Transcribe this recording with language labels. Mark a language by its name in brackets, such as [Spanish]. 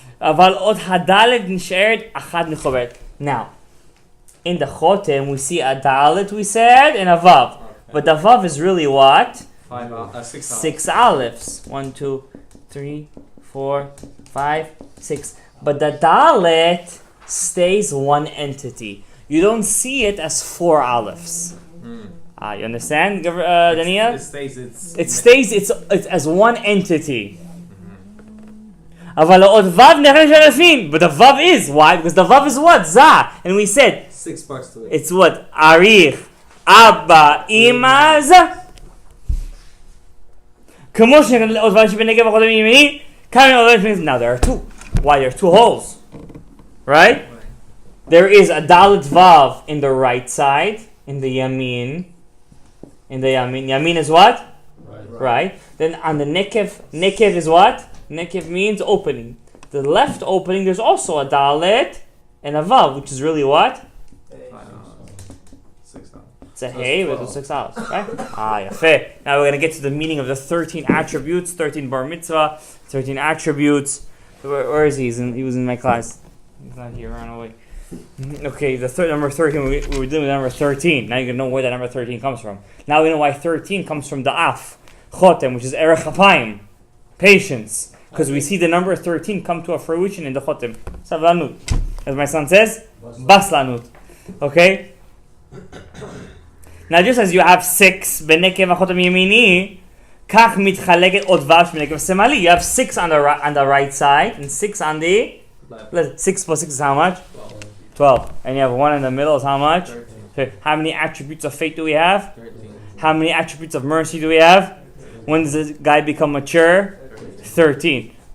[Hebrew] אבל עוד הדלת נשארת אחת מחוברת. [English] Now, in the Chotem, we see a dalet, we said, and a vav. Okay. But the vav is really what? 6 aleph. 1, 2, 3, 4, 5, 6. But the dalet stays one entity. You don't see it as 4 alephs. You understand, Daniel? It stays It's as one entity. [Hebrew] אבל עוד vav נחלק אלפים. [English] But the vav is, why? Because the vav is what? Zah. And we said, 6 parts to it. it's what? Arich, Abba, Ima, Zah. [Hebrew] כמו עוד vav שבנגב החותם ימיני, כאן עוד vav. [English] Now there are 2. Why? There are 2 holes. Right? There is a dalet vav in the right side, in the yamin. Yamin is what? Right. Then on the nekev is what? Nekev means opening. The left opening, there's also a dalet and a vav, which is really what? 6 hours. It's a hey with 6 hours, right? Yafeh. Now we're going to get to the meaning of the 13 attributes, 13 bar mitzvah, 13 attributes. Where is he? He was in my class. He's not here, ran away. Okay, number 13, we were dealing with number 13. Now you're going to know where that number 13 comes from. Now we know why 13 comes from the af, chotem, which is erech hapayim, patience. Because we see the number 13 come to a fruition in the chotem. Savlanut. As my son says, baslanut. Okay? Now just as you have 6 [Hebrew] בנקב החותם ימיני, כך מתחלקת עוד ו' בנקב שמאלי. [English] You have 6 on the right side and 6 on the left. 6 plus 6 is how much? 12. And you have 1 in the middle is how much? 13. Okay. How many attributes of faith do we have? 13. How many attributes of mercy do we have? When does this guy become mature? 13.